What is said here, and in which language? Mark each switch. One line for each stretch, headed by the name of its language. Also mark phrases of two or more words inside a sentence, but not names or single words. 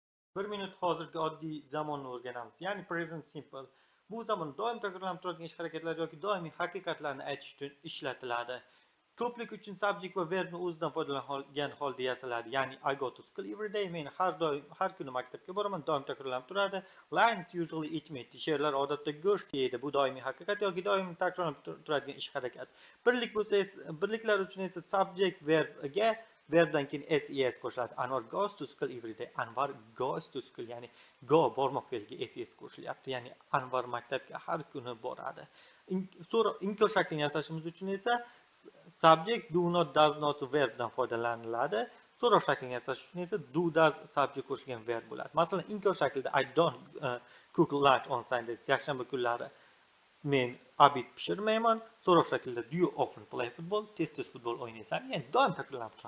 Uzbek: Bir minut hozirgi oddiy zamonni o'rganamiz. Ya'ni
English: present simple.
Uzbek: Bu zamon doim takrorlanib turadigan ish harakatlar yoki doimiy haqiqatlarni aytish uchun ishlatiladi. Ko'plik uchun subject va verbni o'zidan foydalangan holda yasaladi.
English: Ya'ni I go to school every day.
Uzbek: Men har kuni maktabga boraman, doim takrorlanib turadi.
English: Lions usually eat meat.
Uzbek: Sherlar odatda go'sht yeydi. Bu doimiy haqiqat yoki doim takrorlanib turadigan ish harakat. Birlik bo'lsa, birliklar uchun esa subject verbga verbdan keyin ses qo'shiladi.
English: Anvar goes to school every day. Anvar goes to school,
Uzbek: ya'ni go bormoq fe'liga ses qo'shilyapti. Ya'ni Anvar maktabga har kuni boradi. Inkor shaklini yasashimiz uchun esa
English: subject do not does not
Uzbek: verbdan foydalaniladi. So'roq shaklini yasash uchun esa
English: do does subject
Uzbek: qo'shilgan verb bo'ladi. Masalan, inkor shaklida
English: I don't cook lunch on Sundays.
Uzbek: Yakshanba kunlari men obed pishirmayman. So'roq shaklida
English: do you often play football?
Uzbek: Tez-tez futbol o'ynaysanmi? Ya'ni doim takrorlanib turadi.